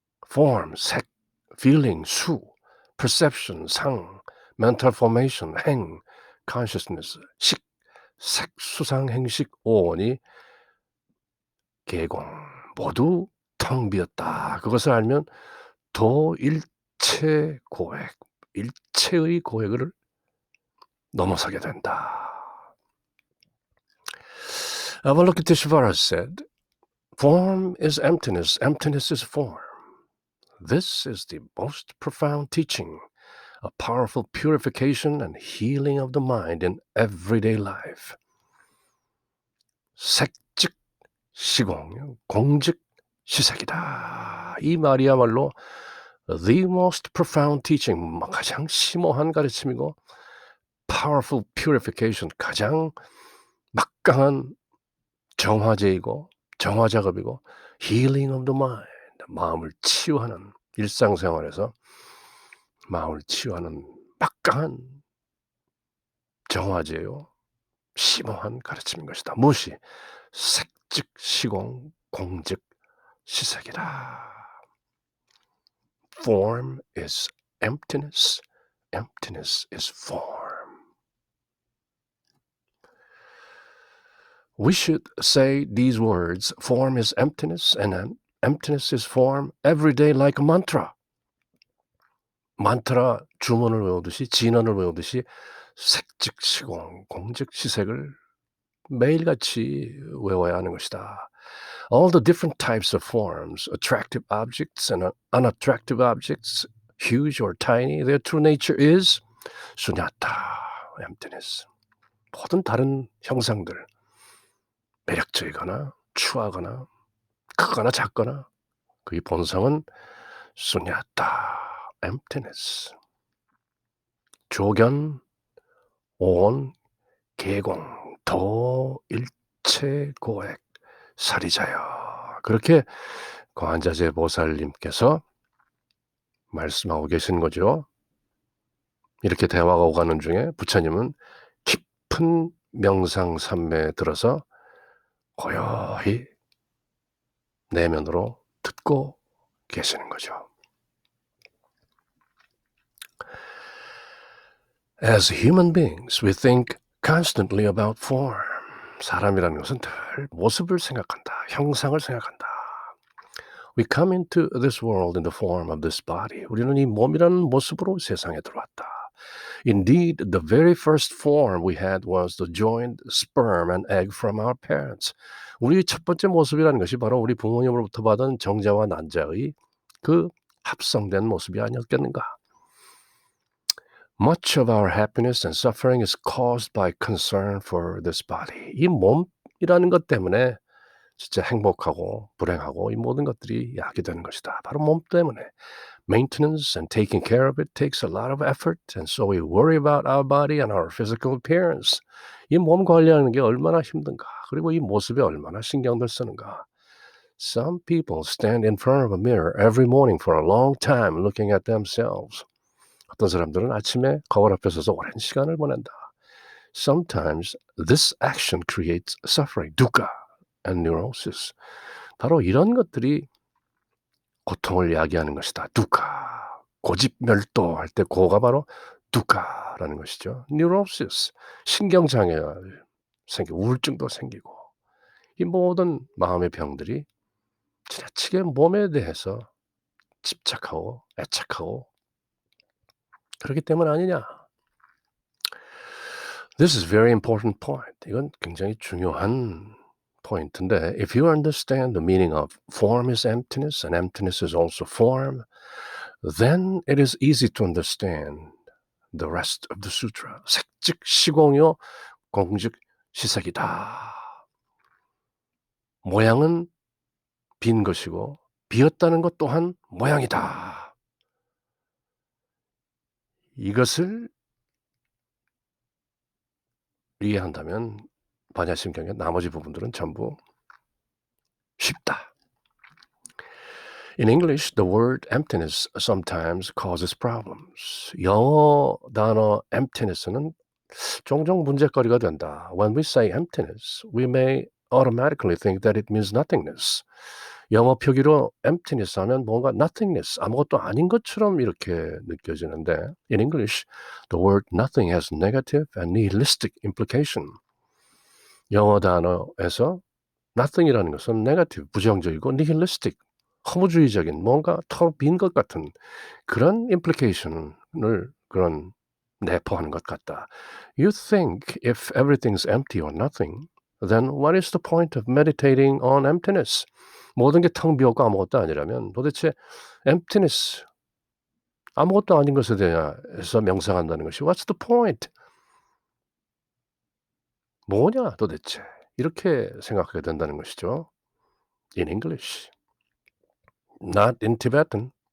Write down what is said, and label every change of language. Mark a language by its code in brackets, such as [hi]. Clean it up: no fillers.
[ko] Form, 색, feeling, 수, perception, 상, mental formation, 행, consciousness, 식, 색, 수상, 행식, 오온이 계공, 모두 텅 비었다. 그것을 알면 도일체 고액, 일체의 고액을 넘어서게 된다. [en] Avalokiteshvara said, form is emptiness, emptiness is form. This is the most profound teaching, a powerful purification and healing of the mind in everyday life. [ko] 색즉 시공, 공즉 시색이다. 이 말이야말로 [en] the most profound teaching, [ko] 가장 심오한 가르침이고 [en] powerful purification, [ko] 가장 막강한 정화제이고 정화작업이고 [en] healing of the mind, [ko] 마음을 치유하는 일상생활에서 마음을 치유하는 막강한 정화제요. 심오한 가르침인 것이다. 무엇이? 색즉 시공 공즉 시색이다. [en] Form is emptiness. Emptiness is form. We should say these words, form is emptiness and emptiness is form, every day like a mantra. [ko] 만트라 주문을 외우듯이 진언을 외우듯이 색즉 시공 공즉 시색을 매일같이 외워야 하는 것이다. [en] All the different types of forms, attractive objects and unattractive objects, huge or tiny, their true nature is sunyata, emptiness. [ko] 모든 다른 형상들, 매력적이거나 추하거나 크거나 작거나 그의 본성은 sunyata, emptiness. 조견, 오온, 계공, 도, 일체, 고액, 사리자여. 그렇게 관자재 보살님께서 말씀하고 계신 거죠. 이렇게 대화가 오가는 중에 부처님은 깊은 명상삼매에 들어서 고요히 내면으로 듣고 계시는 거죠. [en] As human beings, we think constantly about form. [ko] 사람이라는 것은 늘 모습을 생각한다. 형상을 생각한다. [en] We come into this world in the form of this body. [ko] 우리는 이 몸이라는 모습으로 세상에 들어왔다. [en] Indeed, the very first form we had was the joined sperm and egg from our parents. [ko] 우리 첫 번째 모습이라는 것이 바로 우리 부모님으로부터 받은 정자와 난자의 그 합성된 모습이 아니었겠는가? [en] Much of our happiness and suffering is caused by concern for this body. [ko] 이 몸이라는 것 때문에 진짜 행복하고 불행하고 이 모든 것들이 야기되는 것이다. 바로 몸 때문에. [en] Maintenance and taking care of it takes a lot of effort, and so we worry about our body and our physical appearance. [ko] 이 몸 관리하는 게 얼마나 힘든가. 그리고 이 모습에 얼마나 신경을 쓰는가. [en] Some people stand in front of a mirror every morning for a long time looking at themselves. [ko] 어떤 사람들은 아침에 거울 앞에 서서 오랜 시간을 보낸다. [en] Sometimes this action creates suffering, dukkha, and neurosis. [ko] 바로 이런 것들이 고통을 야기하는 것이다. 두kkha. 고집멸도할 때 고가 바로 dukkha라는 것이죠. [en] neurosis. [ko] 신경장애가 생기고 우울증도 생기고 이 모든 마음의 병들이 지나치게 몸에 대해서 집착하고 애착하고 그렇기 때문 아니냐. [en] This is very important point. [ko] 이건 굉장히 중요한 포인트인데 [en] if you understand the meaning of form is emptiness and emptiness is also form, then it is easy to understand the rest of the sutra. [ko] 색즉 시공요 공즉 시색이다. 모양은 빈 것이고 비었다는 것 또한 모양이다. 이것을 이해한다면 반야심경의 나머지 부분들은 전부 쉽다. [en] In English, the word emptiness sometimes causes problems. [ko] 영어 단어 emptiness는 종종 문제거리가 된다. [en] When we say emptiness, we may automatically think that it means nothingness. [ko] 영어 표기로 emptiness 하면 뭔가 nothingness, 아무것도 아닌 것처럼 이렇게 느껴지는데 [en] in English, the word nothing has negative and nihilistic implication. [ko] 영어 단어에서 nothing이라는 것은 negative, 부정적이고 nihilistic, 허무주의적인 뭔가 텅 빈 것 같은 그런 implication을 그런 내포하는 것 같다. [en] You think if everything's empty or nothing, then what is the point of meditating on emptiness? [ko] 모든 게 텅 비었고 아무것도 아니라면 도대체 emptiness, 아무것도 아닌 것에 대해서 명상한다는 것이 [en] what's the point? [ko] 뭐냐 도대체? 이렇게 생각하게 된다는 것이죠. [en] In English. Not in Tibetan.